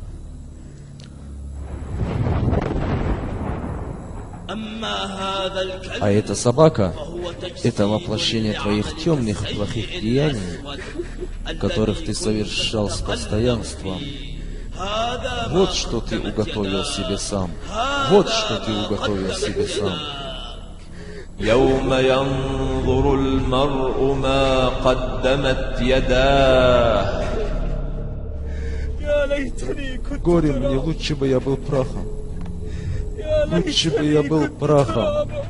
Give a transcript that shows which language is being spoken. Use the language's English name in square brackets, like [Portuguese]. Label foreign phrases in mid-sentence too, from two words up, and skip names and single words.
[Russian] А эта собака — это воплощение твоих темных и плохих деяний, которых ты совершал с постоянством. Вот что ты уготовил себе сам. Вот что ты уготовил себе сам. [Arabic] يوم ينظر المرء ما قدمت يداه. [Russian] Горе мне, лучше бы я был прахом. Лучше бы я был прахом.